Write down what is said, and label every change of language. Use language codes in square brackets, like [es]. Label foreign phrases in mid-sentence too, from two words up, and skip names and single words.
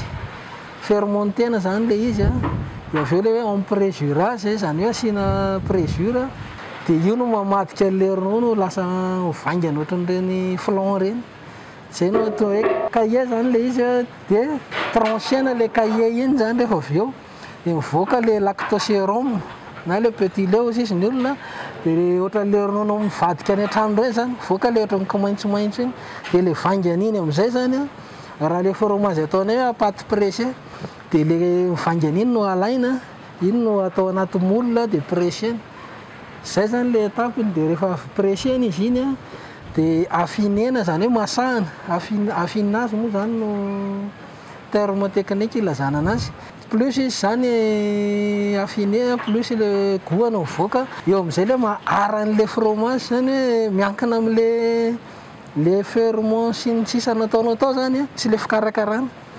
[mg] Fermentena zany le izy dia avy eo le hoe [fr] en préjurage [mg] zany hoe asiana présure dia io no mamadika le ronono lasa vaingana ohatran'ireny flan reny. Zay no atao hoe cahier zany le izy dia tranchena le cahier iny zany rehefa avy eo dia mivoaka le lactosérum na [fr] le petit lait aussi [mg] izy ny olona dia ohatra le ronono mivadika any an-trano ireny zany mivoaka le ohatra komaintsomaintso iny dia le vaingana iny amin'izay zany raha le fromage ataonay hoe [fr] pâte pressée [mg] dia le mivaingana iny no alaina, iny no atao anaty moule dia pressena. Zay zany le étapeny dia rehefa pressena izy iny dia afinena zany hoe masahana, afinina azy moa zany no [fr] terme technique [mg] ilazana anazy. Plus izy zany affiné [fr] plus le goût [mg] no mivoaka eo amin'izay le maharan'le fromage zany hoe miankina amin'le le ferment sy ny sisa nataonao tao zany sy le fikarakarana.